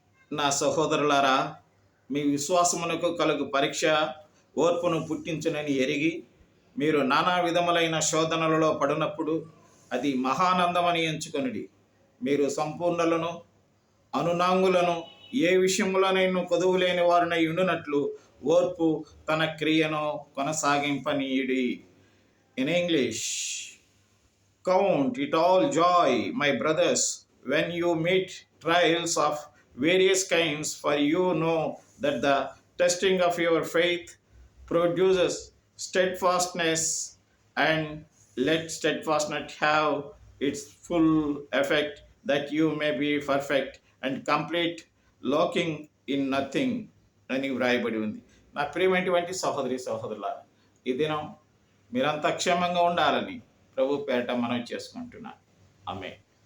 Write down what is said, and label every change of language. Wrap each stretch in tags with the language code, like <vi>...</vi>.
<te>నా సహోదరులారా, మీ విశ్వాసమునకు కలుగు పరీక్ష ఓర్పును పుట్టించునని ఎరిగి మీరు నానా విధములైన శోధనలలో పడినప్పుడు అది మహానందమని ఎంచుకొనుడి. మీరు సంపూర్ణులను అనునాంగులను ఏ విషయంలోనైనా కొదువులేని వారినై ఉండునట్లు ఓర్పు తన క్రియను కొనసాగింపనీయుడి.</te> <en>In English, count it all joy, my brothers, when you meet trials of various kinds, for you know that the testing of your faith produces steadfastness, and let steadfastness have its full effect, that you may be perfect and complete, lacking in nothing</en> <te>అని వ్రాయబడి ఉంది. నా ప్రియమైనటువంటి సహోదరి సహోదరులారా, ఈ దినం మీరంతా క్షేమంగా ఉండాలని ప్రభు పేరట మనవి చేసుకుంటున్నాను. ఆమేన్.</te>